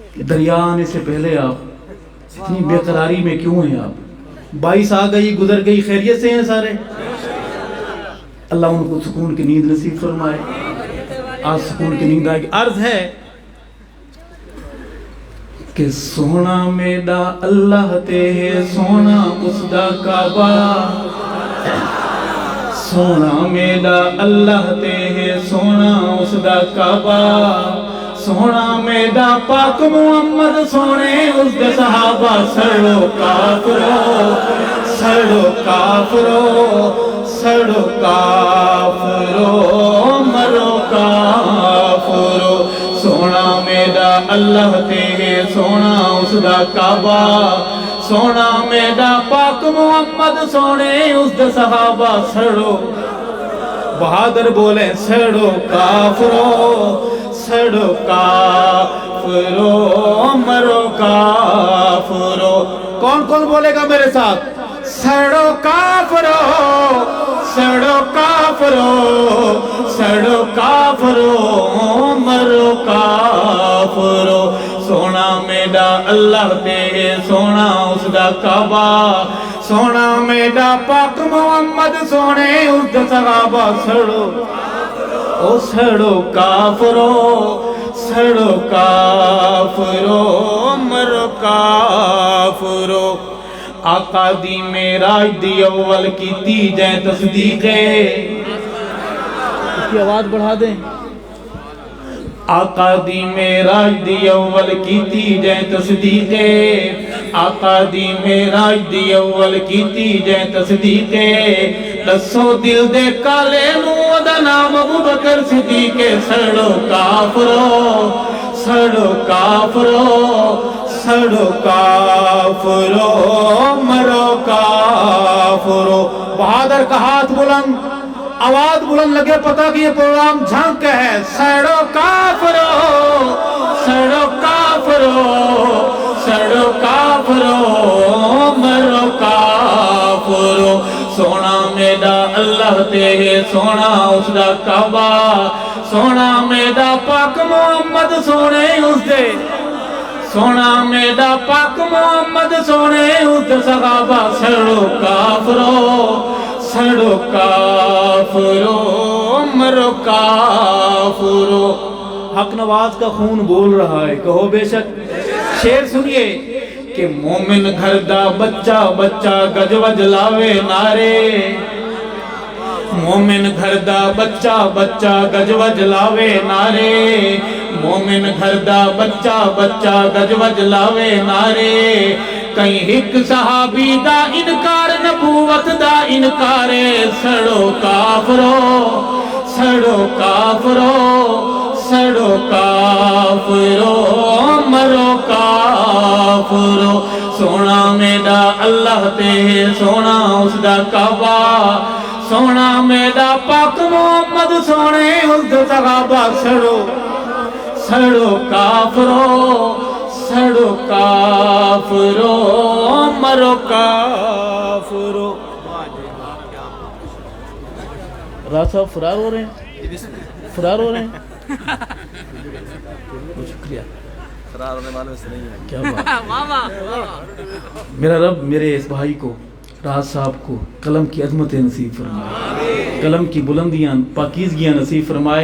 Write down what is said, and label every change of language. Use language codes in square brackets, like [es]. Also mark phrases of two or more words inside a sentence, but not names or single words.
[ur] دریا آنے سے پہلے آپ اتنی بے قراری میں کیوں ہیں آپ؟ 22 آ گئی گزر گئی، خیریت سے ہیں سارے؟ اللہ ان کو سکون کی نیند نصیب فرمائے، آج سکون کی نیند آئے گی۔ [skr] عرض ہے کہ سونا میڈا اللہ تے ہے، سونا اس دا کعبہ، سونا میڈا اللہ تے ہے، سونا اس دا کعبہ، سونا میڈا پاک محمد سونے اس دے صحابہ، سڑو کافرو سڑو کافرو سڑو کافرو مرو کافرو، سونا میڈا اللہ تے ہے، سونا اس دا کعبہ، سونا میڈا پاک محمد سونے اس دے صحابہ، سڑو بہادر بولے سڑو کافرو سڑو کافرو مرو کافرو۔ [ur] کون کون بولے گا میرے ساتھ؟ [skr] سڑو کافرو سڑو کافرو سڑو کافرو مرو کافرو، سونا میڈا اللہ تے سونا اس دا کعبہ، سونا میڈا پاک محمد سونے اس دا صحابہ، سڑو او سڑو کافرو سڑو کافرو مرو کافرو۔ [pa] آقا دی معراج دی اول کیتی جائے تصدیق، [ur] اس کی آواز بڑھا دیں۔ [pa] آقا دی معراج دی اول کیتی جائے تصدیق، آقا دی معراج دی اول کیتی جائے تصدیق، دسو دل دے کالے نو دا نام ابو بکر صدیق، سڑو کافرو سڑو کافرو سڑو کافرو مرو کافرو۔ [ur] بہادر کا ہاتھ بلند، آواز بلند لگے، پتہ کہ یہ پروگرام جھنک [skr] ہے، سڑو کافرو سڑو کافرو سڑو کافرو مرو کافرو، سونا میڈا اللہ تے ہے، سونا اس دا کعبہ، سونا میڈا پاک محمد سونے اس دے، سونا میڈا پاک محمد سونے اس دے صحابہ، سڑو کافرو سڑو کافرو مرو کافرو۔ [ur] حق نواز کا خون بول رہا ہے، کہو بے شک۔ شعر سنیے کہ [pa] مومن گھر دا بچہ بچہ گج وج لاوے نعرے، مومن گھر دا بچہ بچہ گج وج لاوے نعرے، مومن گھر دا بچہ بچہ گج وج لاوے نعرے، کہیں ایک صحابی دا انکار نبوت دا انکار، سڑو کافرو سڑو کافرو سڑو کافرو مرو کافرو، [skr] سونا میڈا اللہ تے سونا اس دا کعبہ، سونا میڈا پاک محمد سونے اس دا صحابہ، سڑو سڑو کافرو سڑو کافرو مرو کافرو۔ [ur] راز صاحب فرار ہو رہے ہیں، فرار ہو رہے ہیں، شکریہ، فرار ہونے والوں سے نہیں ہے، کیا بات۔ میرا رب میرے اس بھائی کو، راز صاحب کو قلم کی عظمت نصیب فرمائے، قلم کی بلندیاں پاکیزگیاں نصیب فرمائے۔